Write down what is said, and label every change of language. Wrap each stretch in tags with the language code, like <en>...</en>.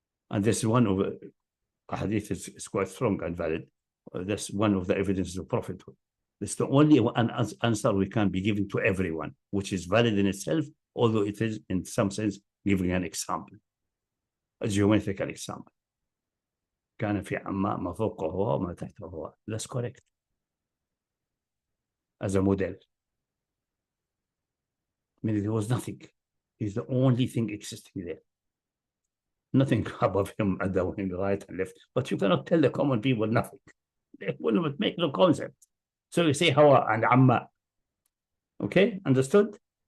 <en>And this is one of the hadith is quite strong and valid. That's one of the evidences of prophethood. It's the only answer we can be given to everyone, which is valid in itself, although it is in some sense giving an example, a geometrical example.</en> <ar>كان في عماء ما فوقه هواء وما تحته هواء.</ar> <en>That's correct. As a model. I mean, there was nothing. He's the only thing existing there. Nothing above him at the right and left. But you cannot tell the common people nothing. They will make no concept. So you say hawa and amma. Okay, understood?</en>